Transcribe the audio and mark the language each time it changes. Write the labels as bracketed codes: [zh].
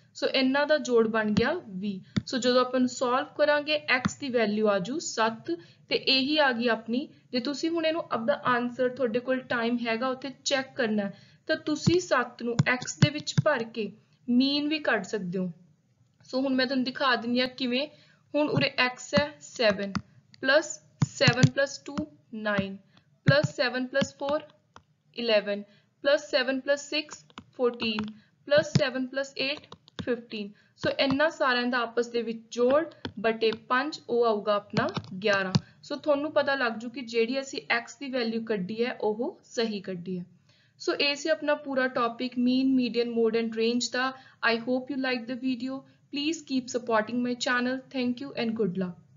[pa] ਸੋ ਇਹਨਾਂ ਦਾ ਜੋੜ ਬਣ ਗਿਆ 20। ਸੋ ਜਦੋਂ ਆਪਾਂ ਨੂੰ ਸੋਲਵ ਕਰਾਂਗੇ x ਦੀ ਵੈਲਿਊ ਆਜੂ 7 ਤੇ ਇਹੀ ਆ ਗਈ ਆਪਣੀ। ਜੇ ਤੁਸੀਂ ਹੁਣ ਇਹਨੂੰ ਆਪਦਾ ਆਨਸਰ, ਤੁਹਾਡੇ ਕੋਲ ਟਾਈਮ ਹੈਗਾ ਉੱਥੇ ਚੈੱਕ ਕਰਨਾ ਤਾਂ ਤੁਸੀਂ 7 ਨੂੰ x ਦੇ ਵਿੱਚ ਭਰ ਕੇ ਮੀਨ ਵੀ ਕੱਢ ਸਕਦੇ ਹੋ। ਸੋ ਹੁਣ ਮੈਂ ਤੁਹਾਨੂੰ ਦਿਖਾ ਦਿੰਦੀ ਹਾਂ ਕਿਵੇਂ। ਹੁਣ ਉਰੇ x ਹੈ 7 plus 7 plus 2 9 plus 7 plus 4 11 plus 7 plus 6 14 plus 7 plus 8 15। ਸੋ ਇਹਨਾਂ ਸਾਰਿਆਂ ਦਾ ਆਪਸ ਦੇ ਵਿੱਚ ਜੋੜ ਬਟੇ 5, ਉਹ ਆਊਗਾ ਆਪਣਾ 11। ਸੋ ਤੁਹਾਨੂੰ ਪਤਾ ਲੱਗ ਜੂ ਕਿ ਜਿਹੜੀ ਅਸੀਂ x ਦੀ ਵੈਲਿਊ ਕੱਢੀ ਹੈ ਉਹ ਸਹੀ ਕੱਢੀ ਹੈ। ਸੋ ਇਹ ਸੀ ਆਪਣਾ ਪੂਰਾ topic mean, median, mode and range ਦਾ। [en] I hope you liked the video. Please keep supporting my channel. Thank you and good luck.